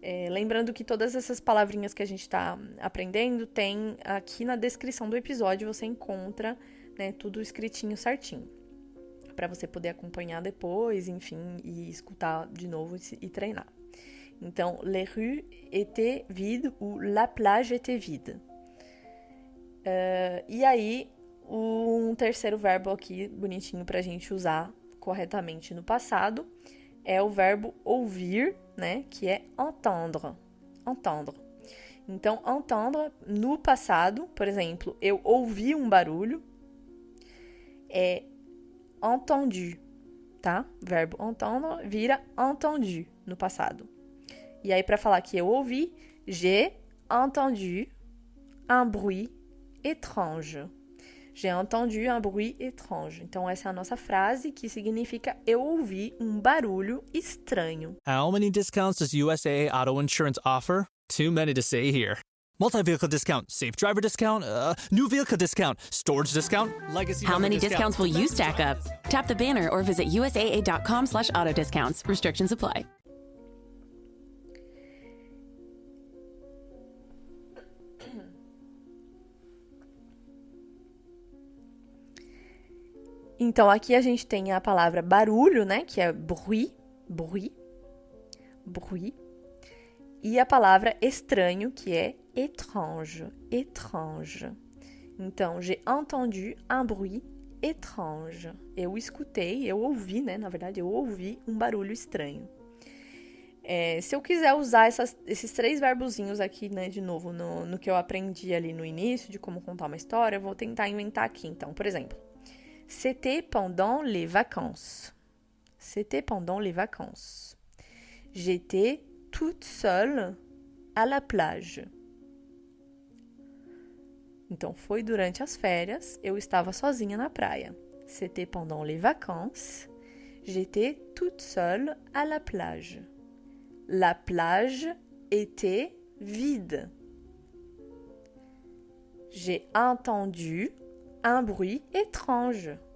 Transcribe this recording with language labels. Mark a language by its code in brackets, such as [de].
[pt] Lembrando que todas essas palavrinhas que a gente está aprendendo tem aqui na descrição do episódio, você encontra, né, tudo escritinho certinho, para você poder acompanhar depois, enfim, e escutar de novo e treinar. [fr] Então, les rues étaient vides ou la plage était vide. [pt] E aí, um terceiro verbo aqui, bonitinho para a gente usar corretamente no passado, é o verbo ouvir, né, que é entendre. Entendre. Então, entendre, no passado, por exemplo, eu ouvi um barulho, é entendu, tá? O verbo entendre vira entendu no passado. E aí, para falar que eu ouvi, [fr] j'ai entendu un bruit étrange. J'ai entendu un bruit étrange. [pt] Então, essa é a nossa frase que significa eu ouvi um barulho estranho. [en] How many discounts does USAA Auto Insurance offer? Too many to say here. Multi-vehicle discount, safe driver discount, new vehicle discount, storage discount, legacy. How many discounts will you stack up? Tap the banner or visit usaa.com/auto discounts. Restrictions apply. [pt] Então, aqui a gente tem a palavra barulho, né? Que é bruit, bruit, bruit. E a palavra estranho, que é étrange, étrange. [fr] Então, j'ai entendu un bruit étrange. [pt] Eu escutei, eu ouvi, né? Na verdade, eu ouvi um barulho estranho. Se eu quiser usar esses três verbozinhos aqui, né? De novo, no que eu aprendi ali no início, de como contar uma história, eu vou tentar inventar aqui. Então, por exemplo, [fr] c'était pendant les vacances. C'était pendant les vacances. J'étais toute seule à la plage. [pt] Então, foi durante as férias, eu estava sozinha na praia. [fr] C'était pendant les vacances. J'étais toute seule à la plage. La plage était vide. J'ai entendu un bruit étrange.